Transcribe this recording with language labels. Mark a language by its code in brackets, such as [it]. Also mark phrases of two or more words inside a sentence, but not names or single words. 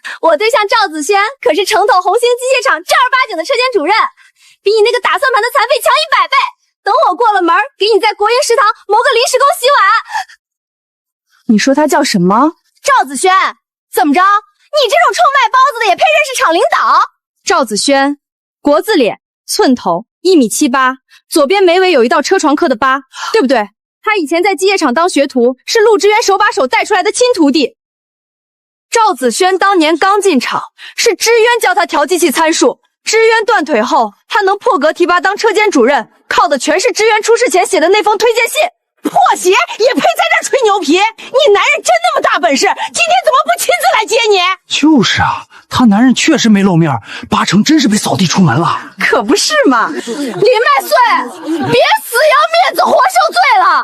[zh] 我对象赵子轩可是城投红星机械厂正儿八经的车间主任，比你那个打算盘的残废强100倍。等我过了门，给你在国营食堂谋个临时工洗碗。你说他叫什么？趙子軒，怎麼着？你這種臭賣包子的也配認識廠領導？趙子軒，國字臉，寸頭，1.78米，左邊眉尾有一道車床刻的疤，對不對？他以前在機械廠當學徒，是陸之淵手把手帶出來的親徒弟。趙子軒當年剛進廠，是之淵教他調機器參數。之淵斷腿後，他能破格提拔當車間主任，靠的全是之淵出事前寫的那封推薦信。破鞋也配在這吹牛皮？你男人真那麼大本事，今天怎麼不親自來接你？就是啊，他男人確實沒露面，8成真是被掃地出門了。可不是嘛！林麥穗，別死要面子活受罪了。